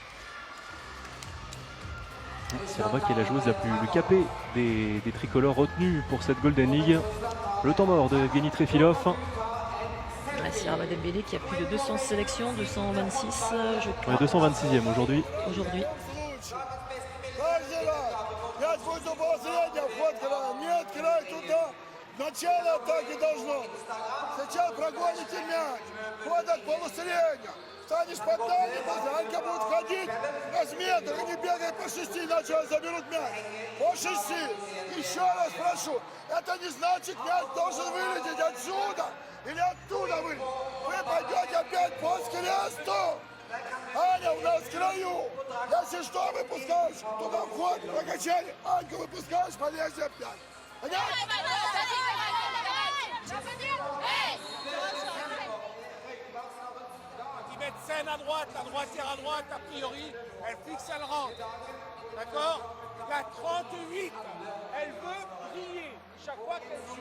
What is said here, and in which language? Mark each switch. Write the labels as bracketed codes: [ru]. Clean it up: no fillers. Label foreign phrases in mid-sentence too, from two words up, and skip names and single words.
[fr] Siraba qui est la joueuse la plus capée des tricolores retenus pour cette Golden League. Le temps mort de Evgeny Trefilov. Siraba Dembélé qui a plus de 200 sélections, 226 je crois. 226e aujourd'hui. Aujourd'hui. [ru] Начало атаки должно быть. Сначала прогоните мяч. Ход от полусредня. Станешь под дальним, Анька будет ходить разметр и не бегай по 6, иначе заберут мяч. По 6. Еще раз прошу. Это не значит, мяч должен вылететь отсюда или оттуда вылететь. Вы пойдете опять по скресту. Аня у нас в краю. Если что, выпускаешь туда вход, прокачали. Аньку выпускаешь, полезли опять. Понятно? [fr] Ils mettent scène à droite, la droitière à droite, a priori, elle fixe, elle rentre. D'accord? La 38, elle veut briller chaque fois qu'elle joue.